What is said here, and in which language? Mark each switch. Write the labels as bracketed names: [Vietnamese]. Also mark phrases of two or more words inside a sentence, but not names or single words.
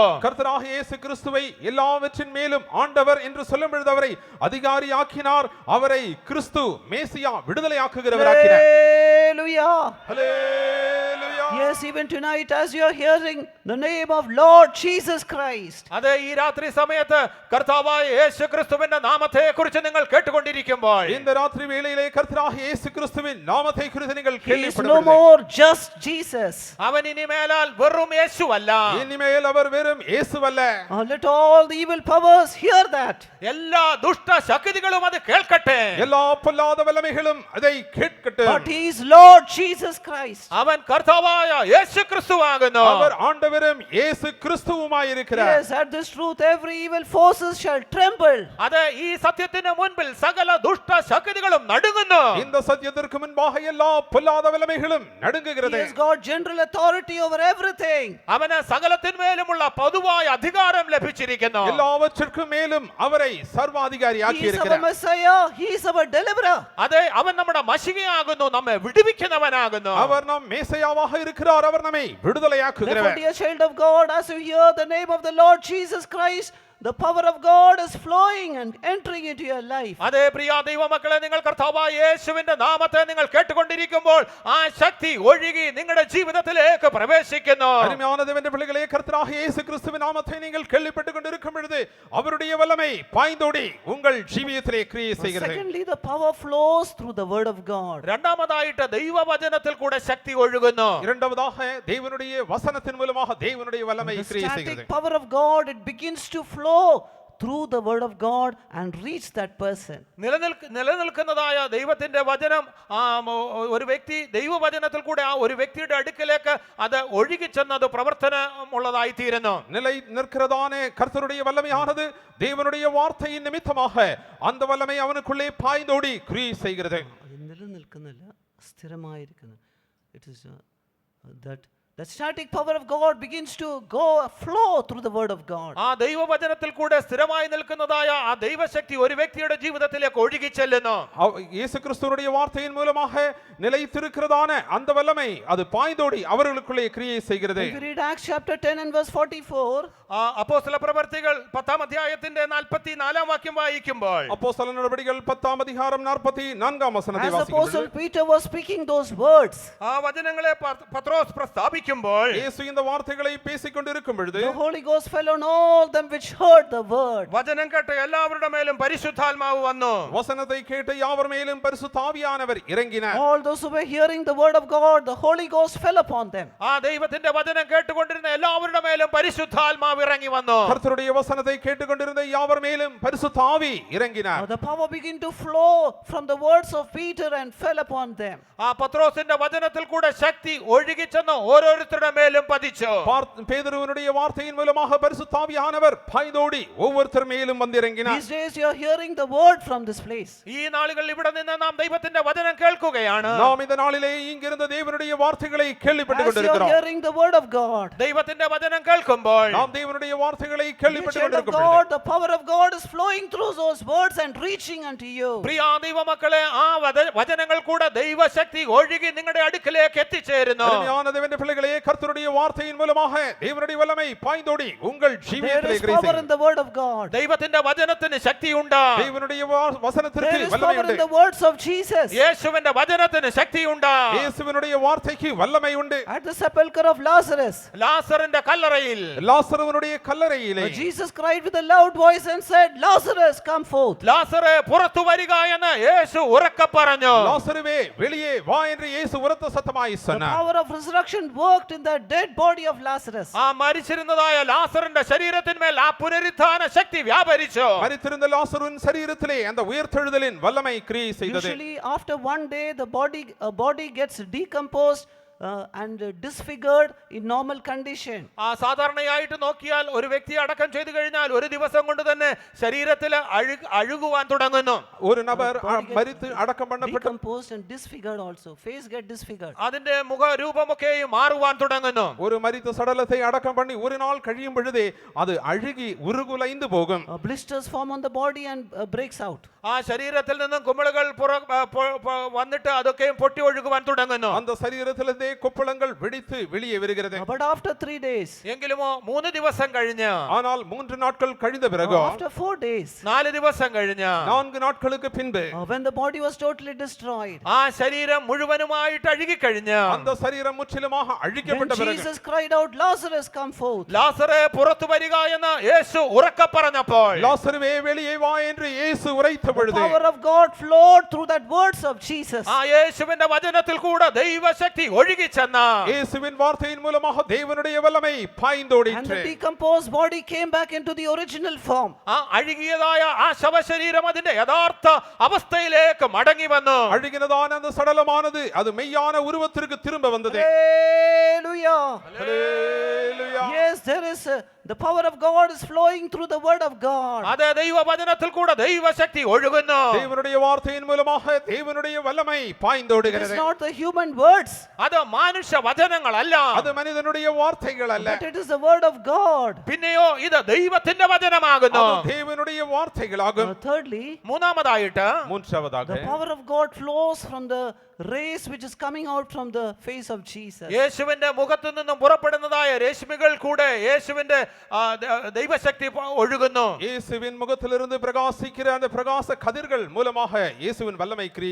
[Tamil] கர்த்தராக இயேசு கிறிஸ்துவை எல்லாவற்றின் மேலும் ஆண்டவர் என்று சொல்லும் பொழுது அவரை அதிகாரியாக்கினார். அவரை கிறிஸ்து மேசியா விடுதலையாக்குகிறவராக்கினார். [English] Hallelujah. [Tamil] ஹல்லேலூயா. [English] Yes, even tonight as you are hearing the name of Lord Jesus Christ, [Malayalam] അതെ, ഈ രാത്രി സമയത്ത് കർത്താവായ യേശു ക്രിസ്തുവിന്റെ നാമത്തെ കുറിച്ച് നിങ്ങൾ കേട്ടുകൊണ്ടിരിക്കുമ്പോൾ, [Tamil] இந்த ராத்திரி வேளையிலே கர்த்தராக இயேசு கிறிஸ்துவின் நாமத்தை குறித்து நீங்கள் [English] he is no [Tamil] கேள்விப்படவில்லை. [English] more just Jesus. [Malayalam] അവൻ ഇനി മേലാൽ വെറും യേശുവല്ല. [Tamil] இனிமேல் அவர் வெறும் இயேசுவல்ல. [English] Let all the evil powers hear that. [Malayalam] എല്ലാ ദുഷ്ട ശക്തികളും അത് കേൾക്കട്ടെ. [Tamil] எல்லா பொல்லாத வல்லமைகளும் அதை கேட்கட்டும். [English] But he is Lord Jesus Christ. [Malayalam] അവൻ കർത്താവായ യേശു ക്രിസ്തുവാകുന്നു. [Tamil] அவர் ஆண்டவரும் இயேசு கிறிஸ்துவுமாயிருக்கிறார். [English] Yes, at this truth every evil forces shall tremble. [Malayalam] അതെ, ഈ സത്യത്തിന് മുൻപിൽ സകല ദുഷ്ട ശക്തികളും നടുങ്ങുന്നു. [Tamil] இந்த சத்தியத்திற்கு முன்பாக எல்லா பொல்லாத வல்லமைகளும் [English] He [Tamil] நடுங்குகிறது. [English] has got general authority over everything. [Malayalam] അവന് സകലത്തിന്മേലുമുള്ള പൊതുവായ അധികാരം ലഭിച്ചിരിക്കുന്നു. [Tamil] எல்லாவற்றிற்கும் மேலும் அவரை சர்வாதிகாரியாக்கி [English] He is our [Tamil] இருக்கிறார். [English] Messiah. He is our deliverer. [Malayalam] അതെ, അവൻ നമ്മുടെ മശികയാകുന്നു, നമ്മെ വിടുവിക്കുന്നവനാകുന്നു. [Tamil] அவர் நம் மேசையாவாக இருக்கிறார். அவர் நம்மை [English] Therefore, [Tamil] விடுதலையாக்குகிறவர். [English] dear child of God, as you hear the name of the Lord Jesus Christ, the power of God is flowing and entering into your life. [Malayalam] അതെ, പ്രിയ ദൈവമക്കളെ, നിങ്ങൾ കർത്താവായ യേശുവിന്റെ നാമത്തെ നിങ്ങൾ കേട്ടുകൊണ്ടിരിക്കുമ്പോൾ ആ ശക്തി ഒഴുകി നിങ്ങളുടെ ജീവിതത്തിലേക്ക് പ്രവേശിക്കുന്നു. [Tamil] அருமையான தேவனுடைய பிள்ளைகளே, கர்த்தராகிய இயேசு கிறிஸ்துவின் நாமத்தை நீங்கள் கேள்விப்பட்டுக் கொண்டிருக்கும் பொழுது அவருடைய வல்லமை பாய்ந்தோடி உங்கள் ஜீவியத்திலே கிரியை செய்கிறது. [English] Secondly, the power flows through the word of God. [Malayalam] രണ്ടാമതായിട്ട് ദൈവവചനത്തിൽ കൂടെ ശക്തി ഒഴുകുന്നു. [Tamil] இரண்டாவதாக தேவனுடைய வசனத்தின் மூலமாக தேவனுடைய வல்லமை [English] The [Tamil] கிரியை [English] static [Tamil] செய்கிறது. [English] power of God, it begins to flow through the word of God and reach that person. [Malayalam] നിലനിൽക്കുന്നതായ ദൈവത്തിന്റെ വചനം ഒരു വ്യക്തി ദൈവവചനത്തിൽ കൂടെ ആ ഒരു വ്യക്തിയുടെ അടുക്കലേക്ക് അത് ഒഴുകിച്ചെന്നത് പ്രവർത്തനമുള്ളതായി തീരുന്നു. [Tamil] நிலை நிற்கிறதான கர்த்தருடைய வல்லமையானது தேவனுடைய வார்த்தையின் நிமித்தமாக அந்த வல்லமை அவனுக்குள்ளே பாய்ந்தோடி கிரியை செய்கிறது. [Malayalam] നിലനിൽക്കുന്നില്ല, സ്ഥിരമായിരിക്കുന്നു. [English] It is that the static power of God begins to flow through the word of God. [Malayalam] ആ ദൈവവചനത്തിൽ കൂടെ സ്ഥിരമായി നിൽക്കുന്നതായ ആ ദൈവശക്തി ഒരു വ്യക്തിയുടെ ജീവിതത്തിലേക്ക് ഒഴുകി ചെല്ലുന്നു. [Tamil] இயேசு கிறிஸ்துவினுடைய வார்த்தையின் மூலமாக நிலைத்திருக்கிறதான அந்த வல்லமை அது பாய்ந்தோடி அவர்களுக்குள்ளே கிரியை செய்கிறது. [English] If you read Acts chapter 10 and verse 44, [Malayalam] അപ്പോസ്തല പ്രവർത്തികൾ 10-ാം അധ്യായത്തിന്റെ 44-ാം വാക്യം വായിക്കുമ്പോൾ [Tamil] அப்போஸ்தல நடபடிகள் 10-ஆம் அதிகாரம் 44-ஆம் வசனத்தை [English] as [Tamil] வாசிக்கும் [English] Apostle [Tamil] பொழுது [English] Peter was speaking those words, [Malayalam] ആ വചനങ്ങളെ പത്രോസ് പ്രസ്താവിക്കുമ്പോൾ [Tamil] இயேசு இந்த வார்த்தைகளை பேசிக் கொண்டிருக்கும் பொழுது [English] the Holy Ghost fell on all them which heard the word. [Malayalam] വചനം കേട്ട എല്ലാവരുടെ മേലും പരിശുദ്ധാത്മാവ് വന്നു. [Tamil] வசனத்தை கேட்ட யாவர் மேலும் பரிசுத்த ஆவியானவர் இறங்கினார். [English] All those who were hearing the word of God, the Holy Ghost fell upon them. [Malayalam] ആ ദൈവത്തിന്റെ വചനം കേട്ടുകൊണ്ടിരുന്ന എല്ലാവരുടെ മേലും പരിശുദ്ധാത്മാവ് ഇറങ്ങി വന്നു. [Tamil] கர்த்தருடைய வசனத்தை கேட்டுக்கொண்டிருந்த யாவர் மேலும் பரிசுத்த ஆவி இறங்கினார். [English] The power began to flow from the words of Peter and fell upon them. [Malayalam] ആ പത്രോസിന്റെ വചനത്തിൽ കൂടെ ശക്തി ഒഴുകി ചെന്ന് ഓരോരുത്തരുടെ മേലും പതിച്ചു. [Tamil] பேதுருவினுடைய வார்த்தையின் மூலமாக பரிசுத்த ஆவியானவர் பாய்ந்தோடி ஒவ்வொருத்தர் மேலும் வந்து இறங்கினார். [English] These days you are hearing the word from this place. [Malayalam] ഈ നാളുകളിൽ ഇവിടെ നിന്ന് നാം ദൈവത്തിന്റെ വചനം കേൾക്കുകയാണ്. [Tamil] நாம் இந்த நாளிலே இங்கிருந்த தேவனுடைய வார்த்தைகளை கேள்விப்பட்டுக் [English] As you are [Tamil] கொண்டிருக்கிறோம். [English] hearing the word of God, [Malayalam] ദൈവത്തിന്റെ വചനം കേൾക്കുമ്പോൾ [Tamil] நாம் தேவனுடைய வார்த்தைகளை [English] the [Tamil] கேள்விப்பட்டுக் [English] child of [Tamil] கொண்டிருக்கும் [English] God, [Tamil] பொழுது [English] the power of God is flowing through those words and reaching unto you. [Malayalam] പ്രിയ ദൈവമക്കളെ, ആ വചനങ്ങൾ കൂടെ ദൈവശക്തി ഒഴുകി നിങ്ങളുടെ അടുക്കലേക്ക് എത്തിച്ചേരുന്നു. [Tamil] அருமையான தேவனுடைய பிள்ளைகளே, கர்த்தருடைய வார்த்தையின் மூலமாக தேவனுடைய வல்லமை பாய்ந்தோடி உங்கள் [English] There [Tamil] ஜீவியத்திலே [English] is [Tamil] கிரியை [English] power in [Tamil] செய்யும். [English] the word of God. [Malayalam] ദൈവത്തിന്റെ വചനത്തിന് ശക്തിയുണ്ട്. [Tamil] தேவனுடைய வசனத்திற்கு [English] There is [Tamil] வல்லமை [English] power in [Tamil] உண்டு. [English] the words of Jesus. [Malayalam] യേശുവിന്റെ വചനത്തിന് ശക്തിയുണ്ട്. [Tamil] இயேசுவினுடைய வார்த்தைக்கு வல்லமை உண்டு. [English] At the sepulchre of Lazarus, [Malayalam] ലാസറിന്റെ കല്ലറയിൽ [Tamil] லாசருவினுடைய கல்லறையிலே [English] Jesus cried with a loud voice and said, Lazarus, come forth. [Malayalam] ലാസറെ പുറത്തു വരിക എന്ന് യേശു ഉറക്കെ പറഞ്ഞു. [Tamil] லாசருவே வெளியே வா என்று இயேசு உரத்த சத்தமாய் [English] The [Tamil] சொன்னார். [English] power of resurrection worked in the dead body of Lazarus. [Malayalam] ആ മരിച്ചിരുന്നതായ ലാസറിന്റെ ശരീരത്തിന്മേൽ ആ പുനരുത്ഥാന ശക്തി വ്യാപരിച്ചു. [Tamil] மரித்திருந்த லாசருவின் சரீரத்திலே அந்த உயிர்த்தெழுதலின் வல்லமை கிரியை செய்தது. [English] Usually after one day the body gets decomposed and disfigured in normal condition. [Malayalam] ആ സാധാരണയായിട്ട് നോക്കിയാൽ ഒരു വ്യക്തിയെ അടക്കം ചെയ്തു കഴിഞ്ഞാൽ ഒരു ദിവസം കൊണ്ട് തന്നെ ശരീരത്തിൽ അഴുകുവാൻ തുടങ്ങുന്നു. [Tamil] ஒரு நபர் மரித்து அடக்கம் பண்ணப்பட்டு [English] Decomposed and disfigured also. Face get disfigured. [Malayalam] അതിന്റെ മുഖരൂപമൊക്കെ മാറുവാൻ തുടങ്ങുന്നു. [Tamil] ஒரு மரித்த சடலத்தை அடக்கம் பண்ணி ஒரு நாள் കഴിയും பொழுதே அது அழுகி உருகுலைந்து போகும். [English] Blisters form on the body and breaks out. [Malayalam] ആ ശരീരത്തിൽ നിന്നും കുമിളുകൾ വന്നിട്ട് അതൊക്കെയും പൊട്ടി ഒഴുകുവാൻ തുടങ്ങുന്നു. [Tamil] அந்த சரீரத்திலிருந்தே கொப்பளங்கள் வெடித்து வெளியே வருகிறது. [English] But after 3 days, [Malayalam] എങ്കിലുമോ 3 ദിവസം കഴിഞ്ഞ്, [Tamil] ஆனால் 3 நாட்கள் கழிந்த பிறகு, [English] after 4 days, [Malayalam] 4 ദിവസം കഴിഞ്ഞ്, [Tamil] 4 நாட்களுக்கு பின்பு, [English] when the body was totally destroyed, [Malayalam] ആ ശരീരം മുഴുവനുമായിട്ട് അഴുകിക്കഴിഞ്ഞ്, [Tamil] அந்த சரீரம் முற்றிலுமாக [English] when [Tamil] அழிக்கப்பட்ட பிறகு, [English] Jesus cried out, Lazarus, come forth. [Malayalam] ലാസറേ പുറത്തു വരിക എന്ന് യേശു ഉറക്കെ പറഞ്ഞപ്പോൾ, [Tamil] லாசருவே வெளியே வா என்று இயேசு உரைத்த [English] The [Tamil] பொழுது, [English] power of God flowed through that words of Jesus. [Malayalam] ആ യേശുവിന്റെ വചനത്തിൽ കൂടെ ദൈവശക്തി ഒഴുകി ചെന്ന [Tamil] இயேசுவின் வார்த்தையின் மூலமாக தேவனுடைய வல்லமை [English] And [Tamil] பாய்ந்தோடிற்று. [English] the decomposed body came back into the original form. [Malayalam] ആ അഴുകിയതായ ആ ശവശരീരം അതിന്റെ യഥാർത്ഥ അവസ്ഥയിലേക്ക് മടങ്ങി വന്നു. [Tamil] அழுகினதான அந்த சடலமானது அது மெய்யான உருவத்திற்கு திரும்ப வந்தது. [English] Hallelujah. Hallelujah. Yes, there is the power of God is flowing through the word of God. [Malayalam] അത് ദൈവവചനത്തിൽ കൂടെ ദൈവശക്തി ഒഴുകുന്നു. [Tamil] தேவனுடைய வார்த்தையின் மூலமாக தேவனுடைய வல்லமை [English] It is [Tamil] பாய்ந்தோடுகிறது. [English] not the human words, [Malayalam] അത് മനുഷ്യ വചനങ്ങളല്ല, [Tamil] அது மனிதனுடைய வார்த்தைகள் அல்ல, [English] but it is the word of God. [Malayalam] പിന്നെയോ ഇത് ദൈവത്തിന്റെ വചനമാകുന്നു. [Tamil] அது தேவனுடைய வார்த்தைகளாகும். [English] Thirdly, [Malayalam] മൂന്നാമതായിട്ട് [Tamil] மூன்றாவதாக [English] the power of God flows from the rays which is coming out from the face of Jesus. [Malayalam] യേശുവിന്റെ മുഖത്തു നിന്നും പുറപ്പെടുന്നതായ രശ്മികൾ കൂടെ യേശുവിന്റെ ദൈവശക്തി ഒഴുകുന്നു. [Tamil] இயேசுவின் முகத்திலிருந்து பிரகாசிக்கிற அந்த பிரகாச கதிர்கள் மூலமாக இயேசுவின் வல்லமை கிரியை